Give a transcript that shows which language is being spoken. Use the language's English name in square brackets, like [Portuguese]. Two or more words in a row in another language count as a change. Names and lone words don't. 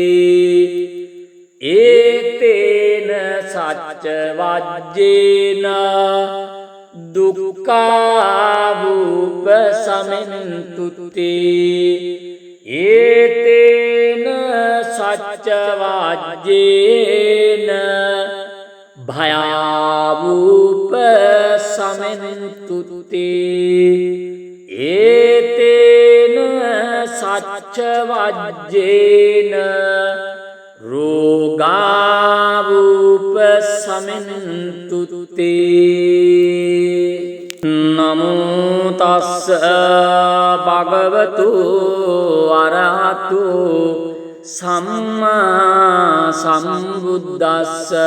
[Pali] ඒතේන සච්ච වජ්ජේන දුක්ඛාවූප සමෙන්තුති ඒතේන සච්ච වජ්ජේන භයාවූප සමෙන්තුති ඒතේන සච්ච වජ්ජේන රෝගාවූප සමෙන්තුති නමෝ තස්ස භගවතු අරහතු සම්මා සම්බුද්දස්ස